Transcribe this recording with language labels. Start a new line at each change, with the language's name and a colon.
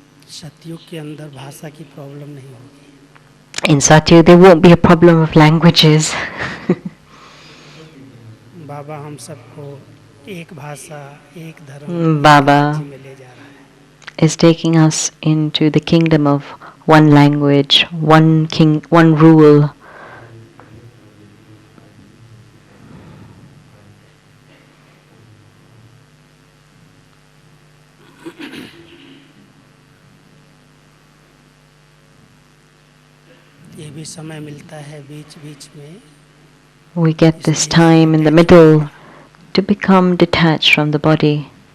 Hindi: सतयुग के अंदर भाषा की प्रॉब्लम नहीं होगी.
English: In Satyug, there won't be a problem of languages.
Hindi: बाबा हम सबको एक भाषा, एक धर्म, एक
English: Baba
Hindi: राज्य में ले जा रहा है.
English: is taking us into the kingdom of one language, one king, one rule.
Hindi: ये भी समय मिलता है बीच-बीच में.
English: We get this time in the middle to become detached from the body.